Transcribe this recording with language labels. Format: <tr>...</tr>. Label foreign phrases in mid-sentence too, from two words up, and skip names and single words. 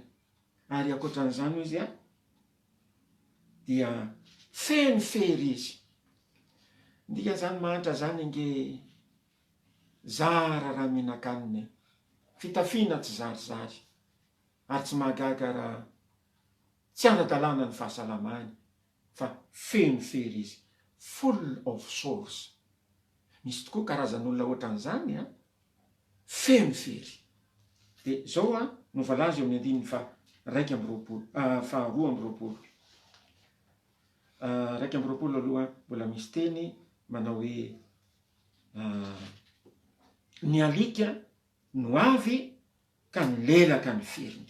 <mg>Ary akoatran'izany izy dia feno fery izy. Ndika zany mahantra zany nge zara raha mihinan-kanina, fitafiana tsy zarizary, ary tsy mahagaga raha tsy ara-dalàna ny fahasalamany, fa feno fery izy,</mg> <en>full of sores.</en> <mg>Misy tokoa karazan'olona ohatran'izany feno fery. Dia zao no voalaza eo amin'ny andininy fa roa amby roapolo. Raiky amby roapolo aloha mbola misy teny manao hoe ny alika no avy ka ny lelaka ny feriny.</mg>